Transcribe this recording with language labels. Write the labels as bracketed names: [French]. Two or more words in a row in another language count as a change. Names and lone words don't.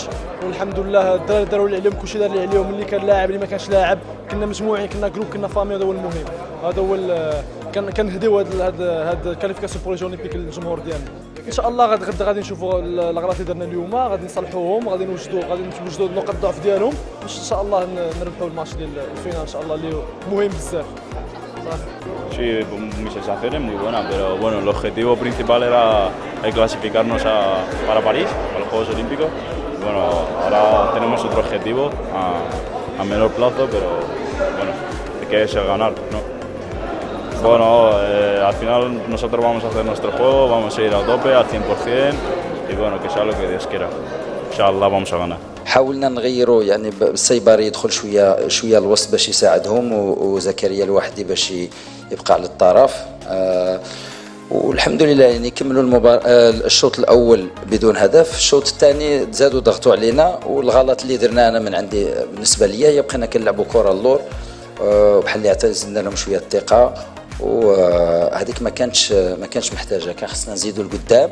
[Arabic] والحمد لله الدراري داروا اللي عليهم، كلشي دار اللي عليهم، اللي كان لاعب اللي ما كانش لاعب، كنا مجموعين كنا جروب كنا فامي، هذا هو المهم. هذا هو كنهديو هاد [French] la qualification pour les Jeux Olympiques [Arabic] للجمهور ديالنا. ان شاء الله غدا غادي نشوفوا الاغلاط اللي درنا اليوم، غادي نصلحوهم، غادي نوجدوا نقاط الضعف ديالهم باش ان شاء الله نربحوا الماتش ديال الفينال ان شاء الله اللي مهم بزاف. [Spanish] Sí, muchas gracias, muy buena, pero bueno, el objetivo principal era clasificarnos para París, para los Juegos Olímpicos. Bueno, ahora tenemos otro objetivo a menor plazo, pero bueno, que es el ganar, ¿no? Bueno, al final nosotros vamos a hacer nuestro juego, vamos a ir a tope al 100% y bueno, que sea lo que Dios quiera. Inshallah vamos a ganar. [Arabic] حاولنا نغيروا يعني السيباري يدخل شويه الوسط باش يساعدهم، وزكريا الوحدي باش يبقى على الطرف. والحمد لله يعني كملوا المباراة الشوط الاول بدون هدف. الشوط الثاني زادوا ضغطوا علينا، والغلط اللي درناه انا من عندي بالنسبه ليا هي بقينا كنلعبوا كره اللور، بحال اللي اعتزلنا لهم شويه الثقه، وهذيك ما كانتش محتاجه، كان خصنا نزيدوا لقدام.